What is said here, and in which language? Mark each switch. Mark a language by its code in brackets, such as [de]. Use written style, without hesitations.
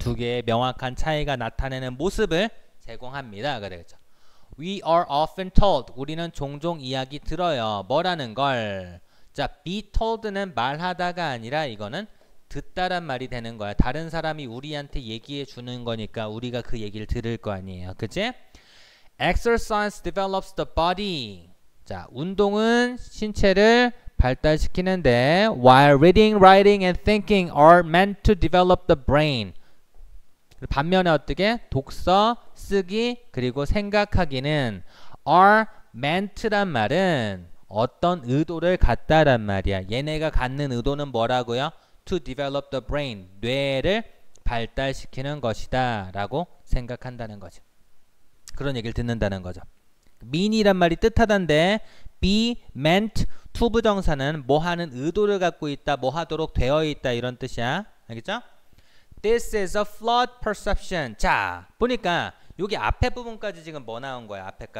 [ko] 두 개의 명확한 차이가 나타내는 모습을 제공합니다. 그렇죠? [en] We are often told. [ko] 우리는 종종 이야기 들어요. 뭐라는 걸? 자, be told는 말하다가 아니라 이거는 듣다란 말이 되는 거야. 다른 사람이 우리한테 얘기해 주는 거니까 우리가 그 얘기를 들을 거 아니에요. 그치? [en] Exercise develops the body. [ko] 자, 운동은 신체를 발달시키는데 [en] while reading, writing, and thinking are meant to develop the brain. [ko] 반면에 어떻게? 독서, 쓰기, 그리고 생각하기는 [en] are meant [ko] 란 말은 어떤 의도를 갖다란 말이야. 얘네가 갖는 의도는 뭐라고요? [en] To develop the brain. [ko] 뇌를 발달시키는 것이다 라고 생각한다는 거죠. 그런 얘기를 듣는다는 거죠. mean이란 말이 뜻하단데 be meant to 부정사는 뭐 하는 의도를 갖고 있다, 뭐 하도록 되어 있다 이런 뜻이야. 알겠죠? [en] This is a flawed perception. [ko] 자, 보니까 여기 앞에 부분까지 지금 뭐 나온 거야?